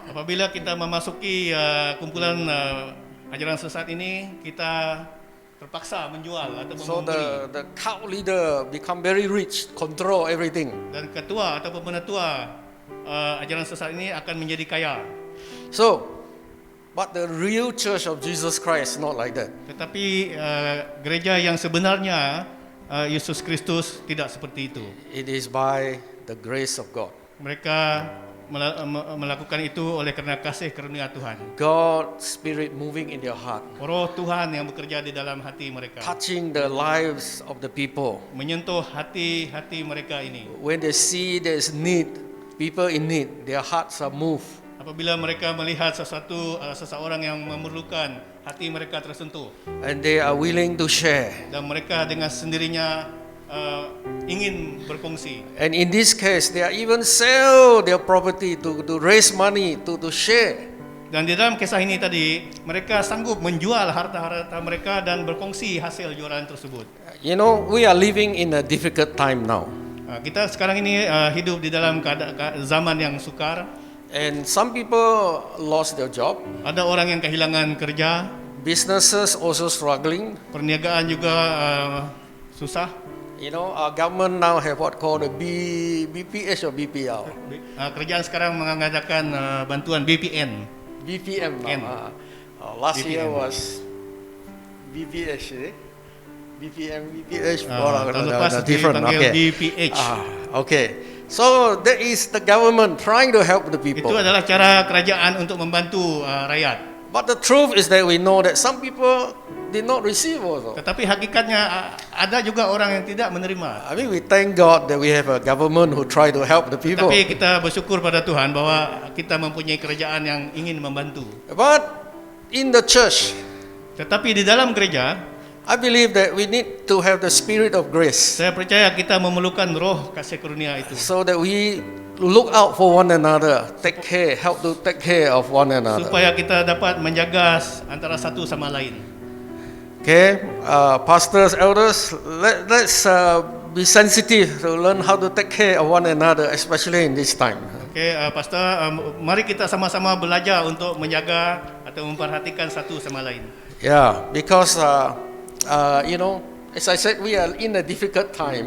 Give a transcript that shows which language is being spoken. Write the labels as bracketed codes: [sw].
[ms] Apabila kita memasuki kumpulan ajaran sesat ini, kita terpaksa menjual ataupun [en] So [ms] memberi. [en] the cult leader become very rich, control everything. [ms] Dan ketua ataupun penatua ajaran sesat ini akan menjadi kaya. [en] So, but the real church of Jesus Christ is not like that. [ms] Tetapi gereja yang sebenarnya Yesus Kristus tidak seperti itu. [en] It is by the grace of God. [ms] Mereka melakukan itu oleh kerana kasih karunia Tuhan. [en] God's Spirit moving in their heart, [ms] Roh Tuhan yang bekerja di dalam hati mereka, [en] touching the lives of the people. [ms] menyentuh hati-hati mereka ini. [en] When they see there's need, people in need, their hearts are moved. [ms] Apabila mereka melihat seseorang yang memerlukan, hati mereka tersentuh, [en] And they are willing to share. [ms] dan mereka dengan sendirinya ingin berkongsi. [en] And in this case, they are even sell their property to raise money, to share. [ms] Dan di dalam kisah ini tadi, mereka sanggup menjual harta-harta mereka dan berkongsi hasil jualan tersebut. [en] You know, we are living in a difficult time now. [ms] Kita sekarang ini hidup di dalam zaman yang sukar. [en] And some people lost their job. [ms] Ada orang yang kehilangan kerja, [en] Businesses also struggling. [ms] perniagaan juga susah. [en] You know, our government now have what called the BPH or BPL. [ms] Kerajaan sekarang mengadakan bantuan BPN. BPM N. [en] now. Last year BPM. was BPH. BPM, BPH. [ms] Tahun lepas dipanggil BPH. [en] Okay. So that is the government trying to help the [ms] Itu [en] people. [ms] adalah cara kerajaan untuk membantu rakyat. [en] But the truth is that we know that some people did not receive also. [ms] Tetapi hakikatnya ada juga orang yang tidak menerima. [en] I mean, we thank God that we have a government who try to help the people. [ms] Tapi kita bersyukur pada Tuhan bahwa kita mempunyai kerajaan yang ingin membantu. [en] But in the church, [ms] Tetapi di dalam gereja, [en] I believe that we need to have the spirit of grace [ms] saya percaya kita memerlukan roh kasih karunia itu. [en] so that we look out for one another, help to take care of one another. [ms] Supaya kita dapat menjaga antara satu sama lain. [en] Okay, pastors, elders, let's be sensitive to learn how to take care of one another, especially in this time. [ms] Okey, pastor, mari kita sama-sama belajar untuk menjaga atau memperhatikan satu sama lain. [en] Yeah, because you know, as I said, we are in a difficult time.